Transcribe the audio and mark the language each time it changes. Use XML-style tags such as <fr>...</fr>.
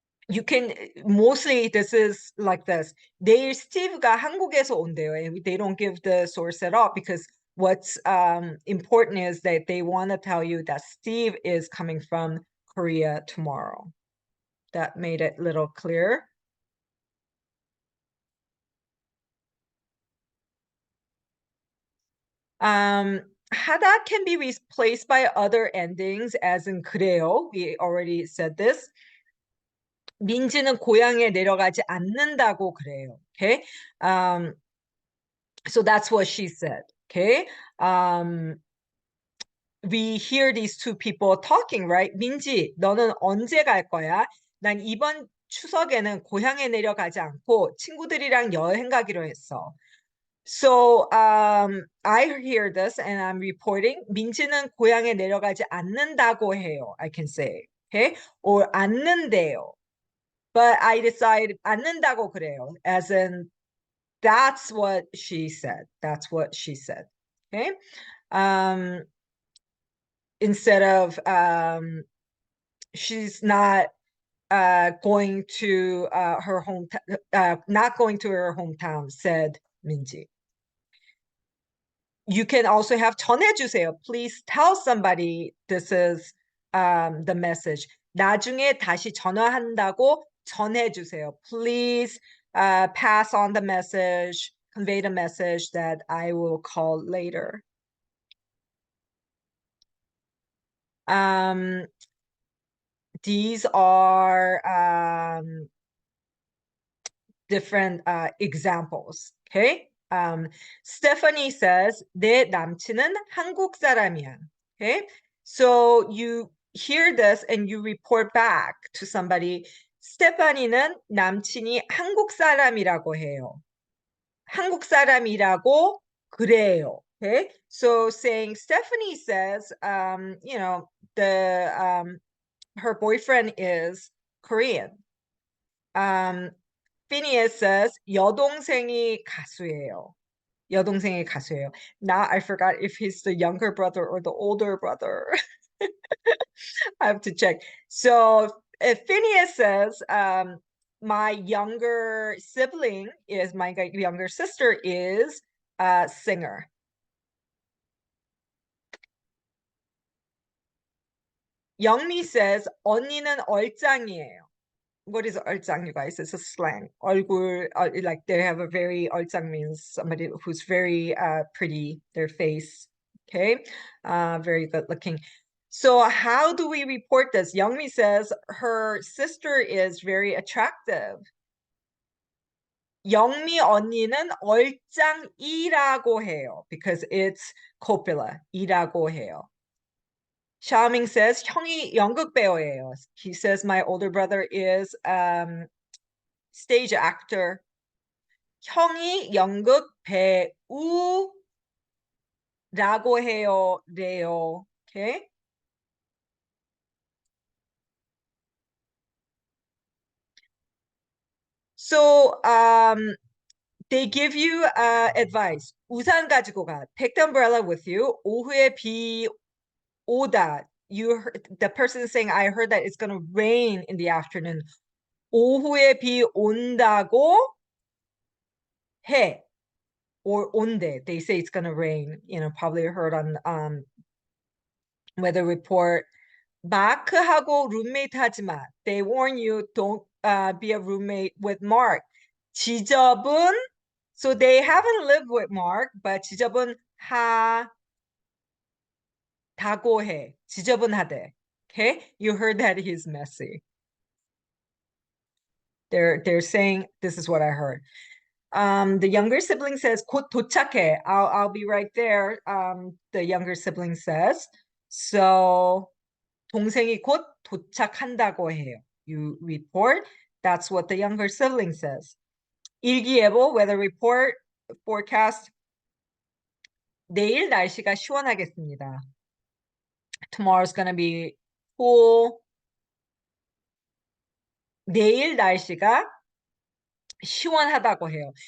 <en>You can mostly this is like this.</en> <ko>내일 스티브가 한국에서 온대요,</ko> <en>and they don't give the source at all because what's important is that they want to tell you that Steve is coming from Korea tomorrow. That made it a little clear. 하다 can be replaced by other endings as in</en> <ko>그래요.</ko> <en>We already said this.</en> <ko>민지는 고향에 내려가지 않는다고 그래요.</ko> <en>Okay. So that's what she said. Okay. We hear these two people talking, right?</en> <ko>민지, 너는 언제 갈 거야? 난 이번 추석에는 고향에 내려가지 않고 친구들이랑 여행 가기로 했어.</ko> <en>So I hear this and I'm reporting.</en> <ko>민지는 고향에 내려가지 않는다고 해요.</ko> <en>I can say, okay? Or</en> <ko>않는데요.</ko> <en>But I decide</en> <ko>않는다고 그래요.</ko> <en>As in, that's what she said. That's what she said. Okay. Instead of she's not going to her hometown, not going to her hometown, said Minji. You can also have</en> <ko>전해주세요.</ko> <en>Please tell somebody this is the message.</en> <ko>나중에 다시 전화한다고 전해주세요.</ko> <en>Please pass on the message, convey the message that I will call later. These are different examples. Okay.</en> <ko>Stephanie says, 내 남친은 한국 사람이야.</ko> <en>Okay. So you hear this and you report back to somebody.</en> <ko>스테파니는 남친이 한국 사람이라고 해요. 한국 사람이라고 그래요.</ko> <en>Okay. So saying Stephanie says, you know, her boyfriend is Korean.</en> <ko>Phineas says 여동생이 가수예요. 여동생이 가수예요.</ko> <en>Now I forgot if he's the younger brother or the older brother. I have to check. So if Phineas says my younger sibling is my younger sister is a singer.</en> <ko>영미 says 언니는 얼짱이에요.</ko> <en>What is 얼짱, you guys? It's a slang. 얼굴, like they have a very, 얼짱 means somebody who's very pretty, their face, okay? Very good looking. So how do we report this? Youngmi says her sister is very attractive.</en> <ko>영미 언니는 얼짱이라고 해요</ko> <en>because it's copula,</en> <ko>이라고 해요. Xiaoming says 형이 연극 배우예요.</ko> <en>He says my older brother is stage actor.</en> <ko>형이 연극 배우라고 해요. 래요. Okay.</ko> <en>So they give you advice.</en> <ko>우산 가지고 가.</ko> <en>Take the umbrella with you.</en> <ko>오후에 비 오다.</ko> <en>The person is saying, I heard that it's going to rain in the afternoon.</en> <ko>오후에 비 온다고 해. Or 온대.</ko> <en>They say it's going to rain. You know, probably heard on weather report.</en> <ko>마크하고 룸메이트 하지 마.</ko> <en>They warn you, don't be a roommate with Mark.</en> <ko>지접은,</ko> <en>so they haven't lived with Mark, but</en> <ko>지접은 다고 해. 지접은 하대.</ko> <en>Okay, you heard that he's messy. They're saying this is what I heard. The younger sibling says</en> <ko>곧 도착해.</ko> <en>I'll be right there. The younger sibling says.</en> <ko>So 동생이 곧 도착한다고 해요.</ko> <en>You report. That's what the younger sibling says.</en> <ko>일기예보,</ko> <en>weather report, forecast.</en> <ko>내일 날씨가 시원하겠습니다.</ko> <en>Tomorrow's gonna be cool.</en> <ko>내일 날씨가 시원하다고 해요.</ko>